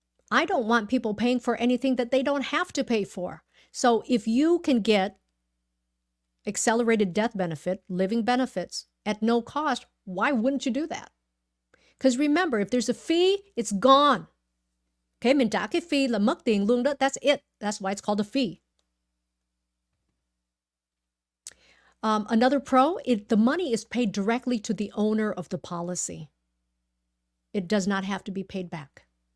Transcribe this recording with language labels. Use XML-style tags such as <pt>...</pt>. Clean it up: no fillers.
<en>I don't want people paying for anything that they don't have to pay for. So if you can get accelerated death benefit, living benefits at no cost, why wouldn't you do that? Because remember, if there's a fee, it's gone.</en> <vi>Okay, mình trả cái fee là mất tiền luôn đó.</vi> <en>That's it. That's why it's called a fee. Another pro, the money is paid directly to the owner of the policy. It does not have to be paid back.</en>